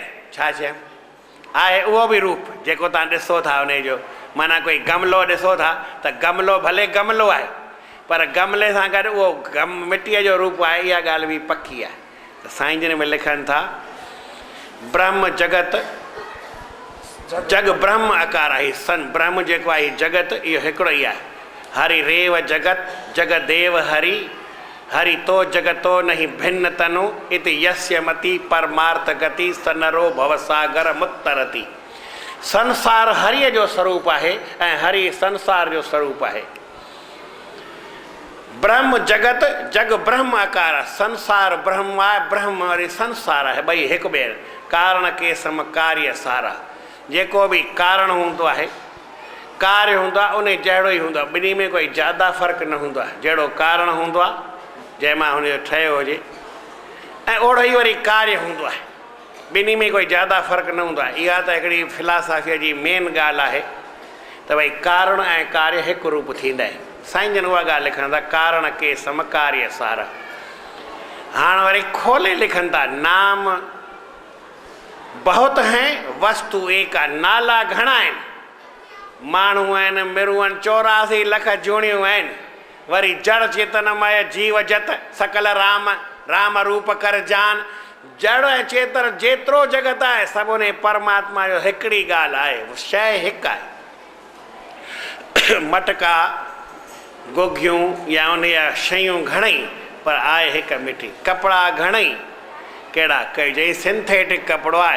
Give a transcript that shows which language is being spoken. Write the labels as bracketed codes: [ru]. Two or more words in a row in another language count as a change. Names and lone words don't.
[sd] छा चयां, आहे उहो बि रूप जेको तव्हां ॾिसो था उन जो। माना कोई गमलो ॾिसो था त गमलो भले गमलो आहे, पर गमले सां गॾु उहो मिट्टीअ जो रूप आहे। इहा ॻाल्हि बि पकी आहे। त साईं जन में लिखनि था, ब्रह्म जगत जग ब्रह्म आकार आहे। सन ब्रह्म जेको आहे जगत इहो हिकिड़ो ई आहे। [sa] हरि रेव जगत जगदेव हरि, हरि तो जगतो नहीं भिन्न तनु, इति यस्य मति परमार्थ गति सनरो भवसागर मुत्तरति। [sd] संसार हरिय जो स्वरूप आहे ऐं हरि संसार जो स्वरूप आहे। ब्रह्म जगत जग ब्रह्म आकार आहे। संसार ब्रह्म आहे, ब्रह्म वरी संसार आहे, ॿई हिकु ॿिए [hi] कारण के सम कार्य सारा। [sd] जेको बि कारण हूंदो आहे, कार्य हूंदो आहे, उन जहिड़ो ई हूंदो आहे। ॿिन्ही में कोई ज़्यादा फ़र्क़ु न हूंदो आहे। जहिड़ो कारण हूंदो आहे जंहिंमां हुनजो ठहियो हुजे, ऐं ओड़ो ई वरी कार्य हूंदो आहे। ॿिन्ही में कोई ज़्यादा फ़र्क़ु न हूंदो आहे। इहा त हिकिड़ी फिलासफ़ीअ जी मेन ॻाल्हि आहे त भई कारण ऐं कार्य हिकु रूप थींदा आहिनि। साईं जन उहा ॻाल्हि लिखनि था, [hi] कारण के सम कार्य सारा। [sd] हाणे वरी खोले लिखनि था, नाम बहुत हैं वस्तु एक आहे। नाला घणा आहिनि, माण्हू आहिनि, मिरूं आहिनि, 84 लख जूणियूं आहिनि। वरी जड़ चेतनमय जीव जत सकल राम, राम रूप कर जान। जड़ ऐं चेतन जेतिरो जगत आहे सभु उन परमात्मा जो हिकिड़ी ॻाल्हि आहे, शइ हिकु आहे। मटका गोगियूं या उन जा शयूं घणेई, पर आहे हिकु मिठी। कपिड़ा घणेई, कहिड़ा कई चई सिंथेटिक कपिड़ो आहे।